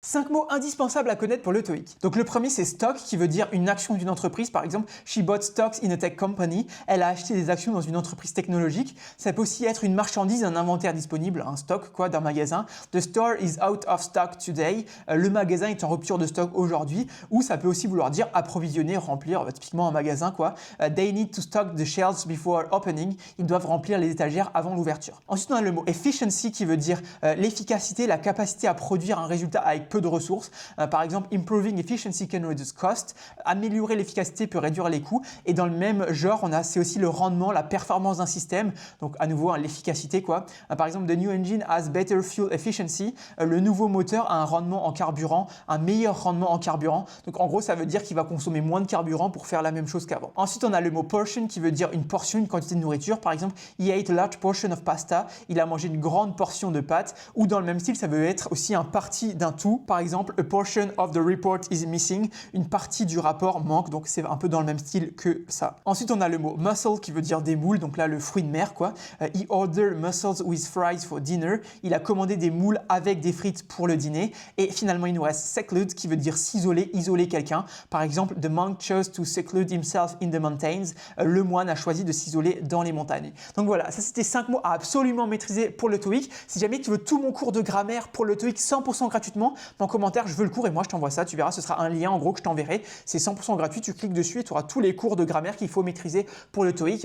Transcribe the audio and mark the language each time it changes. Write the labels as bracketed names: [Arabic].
[French] 5 mots indispensables à connaître pour le TOEIC. Donc le premier c'est stock qui veut dire une action d'une entreprise. Par exemple, [English] she bought stocks in a tech company. [French] Elle a acheté des actions dans une entreprise technologique. Ça peut aussi être une marchandise, un inventaire disponible, un stock quoi d'un magasin. [English] The store is out of stock today. [French] Le magasin est en rupture de stock aujourd'hui. Ou ça peut aussi vouloir dire approvisionner, remplir, typiquement un magasin quoi. [English] They need to stock the shelves before opening. [French] Ils doivent remplir les étagères avant l'ouverture. Ensuite on a le mot efficiency qui veut dire l'efficacité, la capacité à produire un résultat avec peu de ressources. Par exemple, [English] improving efficiency can reduce cost. [French] Améliorer l'efficacité peut réduire les coûts. Et dans le même genre, c'est aussi le rendement, la performance d'un système. Donc à nouveau, l'efficacité quoi. Par exemple, [English] the new engine has better fuel efficiency. [French] Le nouveau moteur a un rendement en carburant, un meilleur rendement en carburant. Donc en gros, ça veut dire qu'il va consommer moins de carburant pour faire la même chose qu'avant. Ensuite, on a le mot portion qui veut dire une portion, une quantité de nourriture. Par exemple, [English] he ate a large portion of pasta. [French] Il a mangé une grande portion de pâtes. Ou dans le même style, ça veut être aussi un partie d'un tout. Par exemple, [English] a portion of the report is missing. [French] Une partie du rapport manque, donc c'est un peu dans le même style que ça. Ensuite, on a le mot mussel qui veut dire des moules, donc là le fruit de mer quoi. [English] He ordered mussels with fries for dinner. [French] Il a commandé des moules avec des frites pour le dîner. Et finalement, il nous reste seclude qui veut dire s'isoler, isoler quelqu'un. Par exemple, [English] the monk chose to seclude himself in the mountains. [French] Le moine a choisi de s'isoler dans les montagnes. Donc voilà, ça c'était 5 mots à absolument maîtriser pour le TOEIC. Si jamais tu veux tout mon cours de grammaire pour le TOEIC 100% gratuitement, en commentaire, je veux le cours et moi je t'envoie ça. Tu verras, ce sera un lien en gros que je t'enverrai. C'est 100% gratuit, tu cliques dessus et tu auras tous les cours de grammaire qu'il faut maîtriser pour le TOEIC.